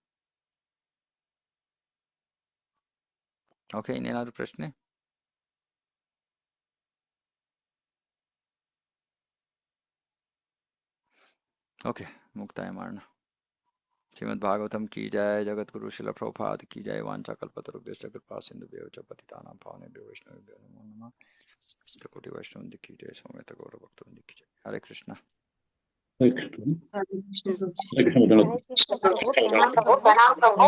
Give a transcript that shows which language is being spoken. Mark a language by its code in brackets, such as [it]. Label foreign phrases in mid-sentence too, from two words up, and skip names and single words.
[kn] ಓಕೆ, ಇನ್ನೇನಾದ್ರು ಪ್ರಶ್ನೆ? ಓಕೆ, ಮುಕ್ತಾಯ ಮಾಡೋಣ. [hi] श्रीमद् भागवतम् की जय। जगद्गुरु शील प्रभुपाद की जय. [sa] ವಾಂಚಾ ಕಲ್ಪತರುಭ್ಯಶ್ಚ ಕೃಪಾ ಸಿಂಧುಭ್ಯೋ ಚ ಪತಿತಾನಾಂ ಪಾವನೇಭ್ಯೋ ವೈಷ್ಣವೇಭ್ಯೋ ನಮೋ ನಮಃ. [hi] कोटि वैष्णव की जय। समेत गौरव भक्तवृंद की जय। हरे कृष्ण. [kn] ಹರೇ ಕೃಷ್ಣ ಗುರುಜಿ. ಹರೇ ಕೃಷ್ಣ ಗುರುಜಿ. ಪ್ರಣಾಮ ಪ್ರಭು.